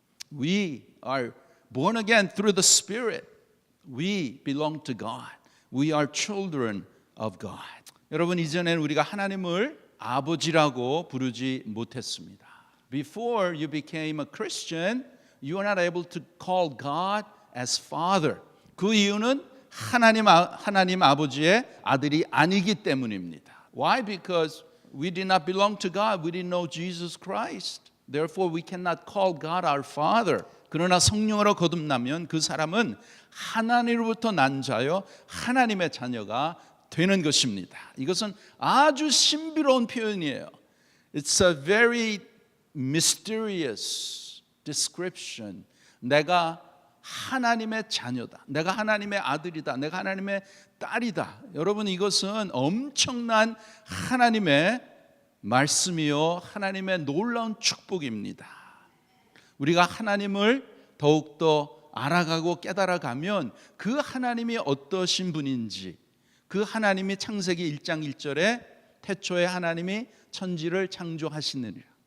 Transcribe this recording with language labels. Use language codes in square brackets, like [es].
[en] We are born again through the Spirit. We belong to God. We are children of God. [ko] 여러분, 이전에는 우리가 하나님을 아버지라고 부르지 못했습니다. [en] Before you became a Christian, you are not able to call God as Father. [ko] 그 이유는 하나님 아버지의 아들이 아니기 때문입니다. [en] Why? Because we did not belong to God. We didn't know Jesus Christ. Therefore, we cannot call God our Father. [ko] 그러나 성령으로 거듭나면 그 사람은 하나님으로부터 난 자여 하나님의 자녀가 되는 것입니다. 이것은 아주 신비로운 표현이에요. [en] It's a very mysterious description. [ko] 내가 하나님의 자녀다. 내가 하나님의 아들이다. 내가 하나님의 딸이다. 여러분, 이것은 엄청난 하나님의 말씀이요, 하나님의 놀라운 축복입니다. 우리가 하나님을 더욱더 알아가고 깨달아가면 그 하나님이 어떠신 분인지, 그 하나님이 창세기 1장 1절에 태초에 하나님이 천지를 창조하시느니라.